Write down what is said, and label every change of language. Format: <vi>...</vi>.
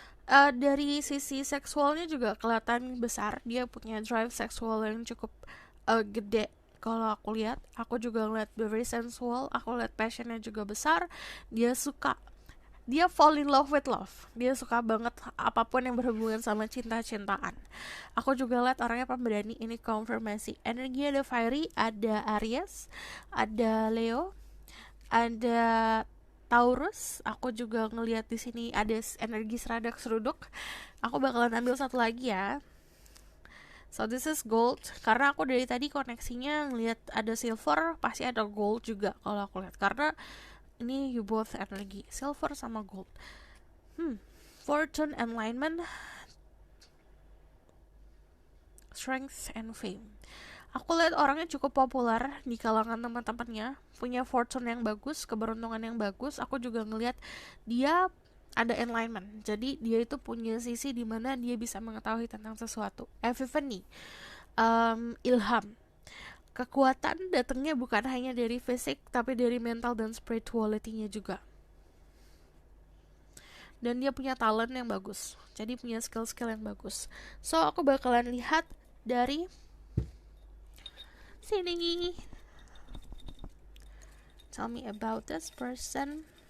<id>Dari sisi seksualnya juga kelihatan besar. Dia punya drive seksual yang cukup gede. Kalau aku lihat, aku juga ngeliat very sensual. Aku lihat passionnya juga besar. Dia</id> <en>fall in love with love.</en> <id>Dia suka banget apapun yang berhubungan sama cinta-cintaan. Aku juga lihat orangnya pemberani. Ini konfirmasi. Energi ada fiery, ada Aries, ada Leo, ada Taurus. Aku juga ngelihat di sini ada energi seradak seruduk. Aku bakalan ambil satu lagi ya.</id> <en>So this is gold,</en> <id>karena aku dari tadi koneksinya ngelihat ada silver, pasti ada gold juga kalau aku lihat, karena ini</id> <en>you both</en> <id>energi silver sama gold.</id> <en>Fortune, alignment, strength and fame.</en> <id>Aku lihat orangnya cukup populer di kalangan teman-temannya, punya fortune yang bagus, keberuntungan yang bagus. Aku juga ngelihat dia ada alignment. Jadi dia itu punya sisi di mana dia bisa mengetahui tentang sesuatu. Epiphany, ilham. Kekuatan datangnya bukan hanya dari fisik, tapi dari mental dan spirituality-nya juga. Dan dia punya talent yang bagus. Jadi punya skill-skill yang bagus. So aku bakalan lihat dari sini.</id> <en>Tell me about this person.</en>